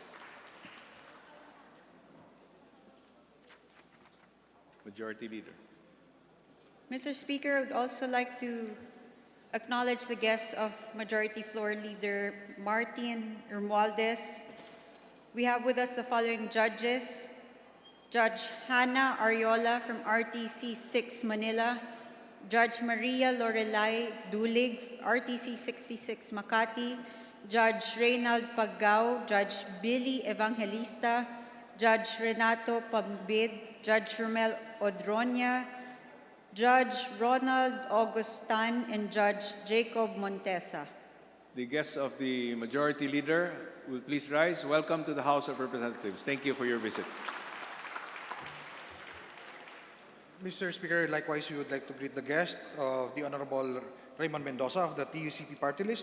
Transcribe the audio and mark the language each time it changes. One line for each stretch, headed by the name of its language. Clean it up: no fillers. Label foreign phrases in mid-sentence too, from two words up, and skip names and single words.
English: Majority Leader. Mr. Speaker, I would also like to acknowledge the guests of Majority Floor Leader Martin Romualdez. We have with us the following judges: Judge Hannah Ariola from RTC 6 Manila, Judge Maria Lorelai Dulig, RTC 66 Makati, Judge Reynald Paggao, Judge Billy Evangelista, Judge Renato Pambid, Judge Romel Odronia, Judge Ronald Augustan, and Judge Jacob Montesa. The guests of the Majority Leader will please rise. Welcome to the House of Representatives. Thank you for your visit. Mr. Speaker, likewise, we would like to greet the guest of the Honorable Raymond Mendoza of the TUCP party list.